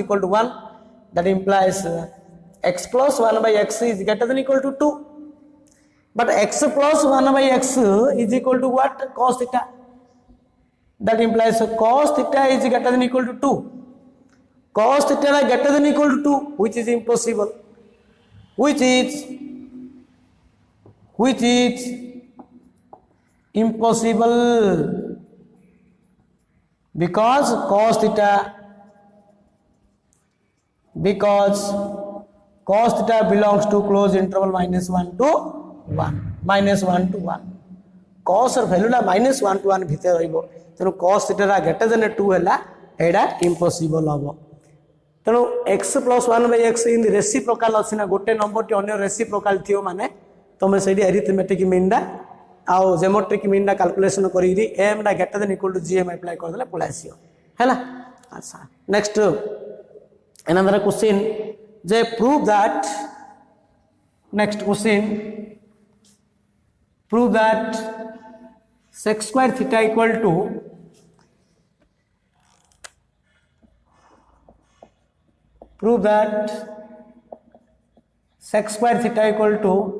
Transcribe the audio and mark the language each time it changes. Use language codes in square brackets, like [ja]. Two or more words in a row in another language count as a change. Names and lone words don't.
[en] equal to 1 that implies x plus 1 by x is greater than equal to 2 but x plus 1 by x is equal to what cos theta that implies cos theta is greater than equal to 2 cos theta is greater than equal to 2 which is impossible which is impossible because cos theta belongs to closed interval -1 to 1 -1 to 1 cos [or] ର ଭ୍ୟାଲୁଟା -1 to 1 ଭିତରେ ରହିବ ତେଣୁ cos θ [en] greater than 2 [or] ହେଲା ଏଇଟା ଇମ୍ପସିବଲ ହବ ତେଣୁ x + 1/x [en] in reciprocal [or] ଅଛି ନା ଗୋଟେ ନମ୍ବରଟି ଅନ୍ୟ ରେସିପ୍ରୋକାଲ ଥିବ ମାନେ ତମେ ସେଇଠି [en] arithmetic mean [or] ଟା ଆଉ [en] geometric mean [or] ଟା calculation କରିକି m ଟା [en] greater than equal to gm apply [or] କରିଦେଲେ ପଳେଇ ଆସିବ ହେଲା ଆଚ୍ଛା [en] next another question they prove that next question prove that sec square theta equal to prove that sec square theta equal to